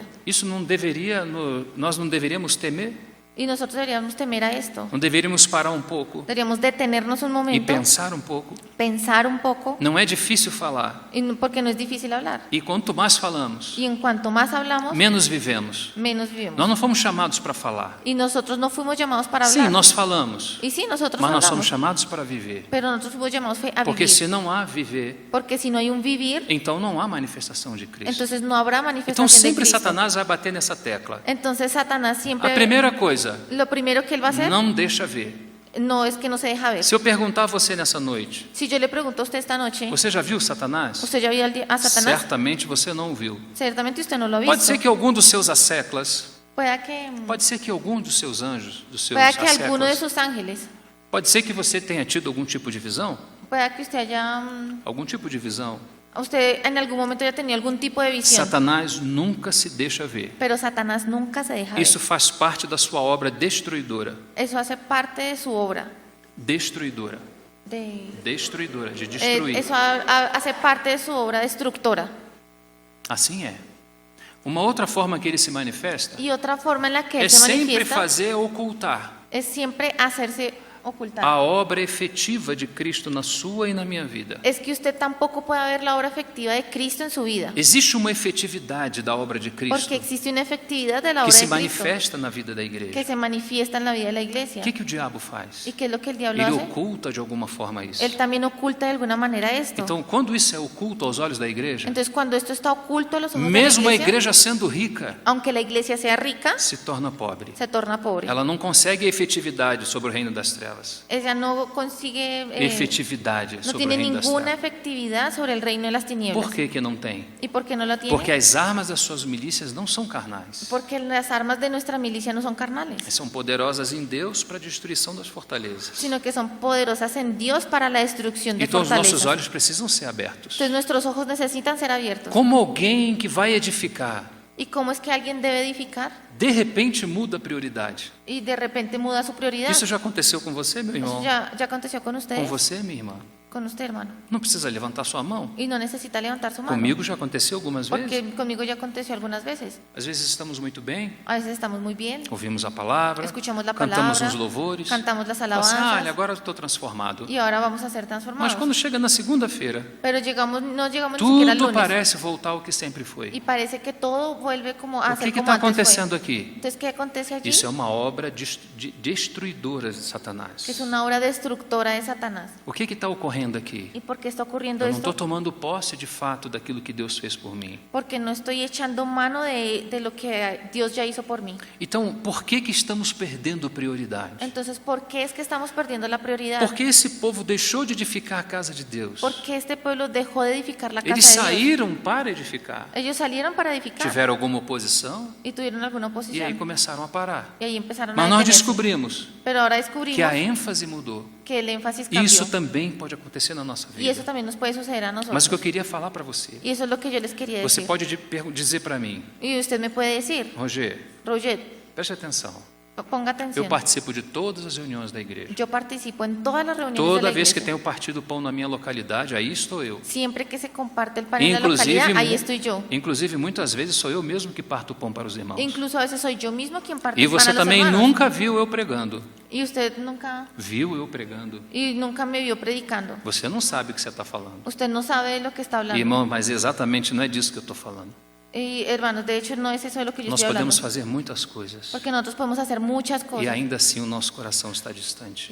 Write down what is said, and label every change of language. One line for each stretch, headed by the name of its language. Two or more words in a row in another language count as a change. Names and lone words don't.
Portuguese: Isso não deveria, nós não deveríamos temer?
Spanish: Y nosotros deberíamos temer a esto.
Portuguese: Não deveríamos parar um pouco
Spanish: Deberíamos detenernos un
Portuguese: e
Spanish: momento,
Portuguese: pensar um pouco?
Spanish: pensar un poco,
Portuguese: Não é difícil falar.
Spanish: porque no es difícil hablar.
Portuguese: E quanto mais falamos,
Spanish: Y en cuanto más hablamos,
Portuguese: menos vivemos.
Spanish: menos vivimos.
Portuguese: Nós não fomos chamados para falar.
Spanish: Y nosotros no fuimos llamados para
Portuguese: Sim,
Spanish: hablar.
Portuguese: nós falamos,
Spanish: Y sí, nosotros
Portuguese: mas nós somos
Spanish: hablamos,
Portuguese: chamados para viver.
Spanish: pero nosotros fuimos llamados a
Portuguese: Porque
Spanish: vivir.
Portuguese: se não há viver,
Spanish: Porque si no hay un vivir,
Portuguese: então não há manifestação de Cristo.
Spanish: entonces no habrá
Portuguese: Então
Spanish: manifestación de
Portuguese: sempre
Spanish: Cristo.
Portuguese: Satanás vai bater nessa tecla.
Spanish: Entonces Satanás
Portuguese: A
Spanish: siempre,
Portuguese: primeira coisa,
Spanish: lo primero que él va a hacer
Portuguese: não deixa ver.
Spanish: no es que no se deja ver.
Portuguese: Se eu perguntar a você nessa noite,
Spanish: Si yo le pregunto a usted esta noche,
Portuguese: você já viu Satanás?
Spanish: ¿usted ya vio a Satanás?
Portuguese: Certamente você não o viu.
Spanish: Certamente usted no lo ha
Portuguese: Pode
Spanish: visto.
Portuguese: ser que algum dos seus asseclas,
Spanish: Puede
Portuguese: ser que algum dos seus anjos, dos seus
Spanish: que alguno de
Portuguese: asseclas,
Spanish: sus ángeles,
Portuguese: pode ser que você tenha tido algum tipo de visão,
Spanish: pueda que usted haya,
Portuguese: algum tipo de visão.
Spanish: usted en algún momento haya tenido algún tipo de visión,
Portuguese: Satanás nunca se deixa ver.
Spanish: pero Satanás nunca se deja ver.
Portuguese: Isso faz parte da sua obra destruidora.
Spanish: Eso hace parte de su obra.
Portuguese: Destruidora. Destruidora, de destruir.
Spanish: Eso hace parte de su obra destructora.
Portuguese: Assim é. Uma outra forma que ele se manifesta
Spanish: Y otra forma en la que
Portuguese: é
Spanish: él se
Portuguese: sempre
Spanish: manifiesta
Portuguese: fazer ocultar
Spanish: es siempre hacerse ocultar.
Portuguese: a obra efetiva de Cristo na sua e na minha vida.
Spanish: Es que usted tampoco puede ver la obra efectiva de Cristo en su vida.
Portuguese: Existe uma efetividade da obra de Cristo
Spanish: Porque existe una efectividad de la
Portuguese: que
Spanish: obra
Portuguese: se
Spanish: de Cristo
Portuguese: manifesta na vida da igreja.
Spanish: que se manifiesta en la vida de la iglesia.
Portuguese: O que o diabo faz?
Spanish: ¿Y qué es lo que el diablo
Portuguese: Ele
Spanish: hace?
Portuguese: oculta de alguma forma isso.
Spanish: Él también oculta de alguna manera esto.
Portuguese: Então, quando isso é oculto aos olhos da igreja,
Spanish: Entonces, cuando esto está oculto a los ojos de
Portuguese: mesmo
Spanish: la
Portuguese: a
Spanish: iglesia,
Portuguese: igreja sendo rica,
Spanish: aunque la iglesia sea rica,
Portuguese: se torna pobre.
Spanish: se torna pobre.
Portuguese: Ela não consegue efetividade sobre o reino das trevas.
Spanish: Ella no consigue,
Portuguese: Efetividade
Spanish: no
Portuguese: sobre o
Spanish: tiene
Portuguese: reino das
Spanish: ninguna
Portuguese: trevas.
Spanish: efectividad sobre el reino de las tinieblas.
Portuguese: Por que não tem?
Spanish: ¿Y por qué no la tiene?
Portuguese: Porque as armas das suas milícias não são carnais.
Spanish: Porque las armas de nuestra milicia no son carnales,
Portuguese: São poderosas em Deus para a destruição das fortalezas.
Spanish: sino que son poderosas en Dios para la destrucción de
Portuguese: Então os nossos
Spanish: fortalezas.
Portuguese: olhos precisam ser abertos.
Spanish: Entonces nuestros ojos necesitan ser abiertos.
Portuguese: Como alguém que vai edificar,
Spanish: ¿Y cómo es que alguien debe edificar
Portuguese: de repente muda a prioridade.
Spanish: y de repente muda su prioridad?
Portuguese: Isso já aconteceu com você, meu
Spanish: Eso
Portuguese: irmão?
Spanish: ya aconteció con
Portuguese: Com
Spanish: ustedes,
Portuguese: você, minha irmã?
Spanish: con usted, hermano.
Portuguese: Não precisa levantar sua mão.
Spanish: Y no necesita levantar su mano.
Portuguese: Comigo já aconteceu algumas vezes.
Spanish: Porque conmigo ya aconteció algunas veces.
Portuguese: Às vezes estamos muito bem,
Spanish: A veces estamos muy bien,
Portuguese: ouvimos a palavra,
Spanish: escuchamos la
Portuguese: cantamos
Spanish: palabra,
Portuguese: uns louvores,
Spanish: cantamos las
Portuguese: fala assim,
Spanish: alabanzas,
Portuguese: olha, agora eu estou transformado.
Spanish: y ahora vamos a ser
Portuguese: Mas
Spanish: transformados.
Portuguese: quando chega na segunda-feira,
Spanish: Pero no llegamos ni siquiera al
Portuguese: tudo
Spanish: lunes.
Portuguese: parece voltar ao que sempre foi.
Spanish: Y parece que todo vuelve como a
Portuguese: O
Spanish: ser
Portuguese: que
Spanish: como
Portuguese: está
Spanish: antes fue.
Portuguese: acontecendo aqui?
Spanish: Entonces, ¿qué acontece allí?
Portuguese: Isso é uma obra destruidora de
Spanish: Que es
Portuguese: Satanás.
Spanish: una obra destructora de Satanás.
Portuguese: O que está ocorrendo aqui?
Spanish: ¿Y por qué está ocurriendo
Portuguese: Eu não estou
Spanish: esto?
Portuguese: tomando posse de fato daquilo que Deus fez por mim.
Spanish: Porque no estoy echando mano de lo que Dios ya hizo por mí.
Portuguese: Então, por que estamos perdendo prioridade?
Spanish: Entonces, ¿por qué es que estamos perdiendo la prioridad?
Portuguese: Porque esse povo deixou de edificar a casa de Deus.
Spanish: ¿Por qué este pueblo dejó de edificar la casa
Portuguese: Eles
Spanish: de Dios?
Portuguese: saíram para edificar.
Spanish: Ellos salieron para edificar
Portuguese: Tiveram alguma oposição
Spanish: y tuvieron alguna
Portuguese: e aí
Spanish: oposición.
Portuguese: começaram a parar.
Spanish: Y ahí empezaron
Portuguese: Mas
Spanish: a
Portuguese: nós
Spanish: detenerse.
Portuguese: descobrimos
Spanish: Pero ahora
Portuguese: que
Spanish: descubrimos
Portuguese: a ênfase mudou.
Spanish: que el énfasis
Portuguese: E
Spanish: cambió.
Portuguese: isso também pode acontecer na nossa
Spanish: Y eso
Portuguese: vida.
Spanish: también nos puede suceder a
Portuguese: Mas o
Spanish: nosotros.
Portuguese: que eu queria falar para você,
Spanish: Y eso es lo que yo les quería
Portuguese: você
Spanish: decir.
Portuguese: pode dizer para mim,
Spanish: Y usted me puede decir,
Portuguese: Roger,
Spanish: Roger,
Portuguese: preste atenção.
Spanish: ponga
Portuguese: Eu
Spanish: atención.
Portuguese: participo de todas as reuniões da igreja.
Spanish: Yo participo en todas las reuniones de
Portuguese: Toda
Spanish: la
Portuguese: vez que
Spanish: iglesia.
Portuguese: tem o partido pão na minha localidade, aí estou eu.
Spanish: Siempre que se comparte el pan en la localidad, ahí estoy yo.
Portuguese: Inclusive, muitas vezes sou eu mesmo que parto o pão para os irmãos.
Spanish: Incluso a veces soy yo mismo quien parte
Portuguese: E
Spanish: el pan
Portuguese: você
Spanish: a los
Portuguese: também
Spanish: hermanos.
Portuguese: nunca viu eu pregando.
Spanish: Y usted nunca me vio predicando.
Portuguese: Você não sabe o que você está falando.
Spanish: Usted no sabe de lo que está hablando.
Portuguese: Irmão, mas exatamente não é disso que eu estou falando.
Spanish: Y hermanos, de hecho no es eso de lo que yo
Portuguese: Nós
Spanish: estoy hablando.
Portuguese: podemos fazer muitas coisas.
Spanish: Porque nosotros podemos hacer muchas
Portuguese: E
Spanish: cosas.
Portuguese: ainda assim o nosso coração está distante.